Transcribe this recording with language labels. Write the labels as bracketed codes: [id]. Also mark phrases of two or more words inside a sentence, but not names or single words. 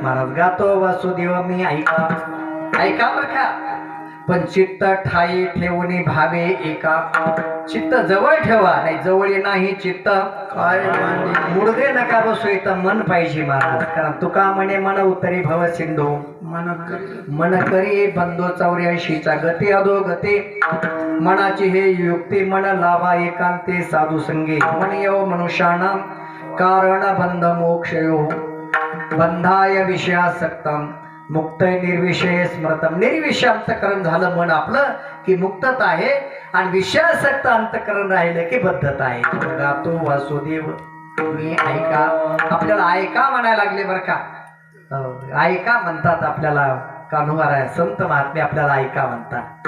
[mr] गातो वासुदेव मी ऐका ऐका बर का, पण चित्त ठाई ठेवून भावे एका. चित्त जवळ ठेवा, नाही जवळ नाही चित्त काय मुडदे नका बसू, इथं मन पाहिजे महाराज. कारण तुका म्हणे मन उतरी भव सिंधू मन करी बंधो 84चा गते अधो गते. मनाची हे युक्ती मन लावा एकांते साधू संगे. [sa] मन येव मनुष्याणाम कारण बंध मोक्षयो बंधाय विषयासक्तम मुक्त निर्विषय स्मृतम. [mr] निर्विषय अंतकरण झालं मन आपलं की मुक्तता आहे, आणि विषयासक्त अंतकरण राहिलं की बद्धता आहे. गातो वासुदेव मी ऐका. आपल्याला ऐका म्हणायला लागले बरं का. ऐका म्हणतात आपल्याला कान्होबाराय संत महात्मे आपल्याला ऐका म्हणतात.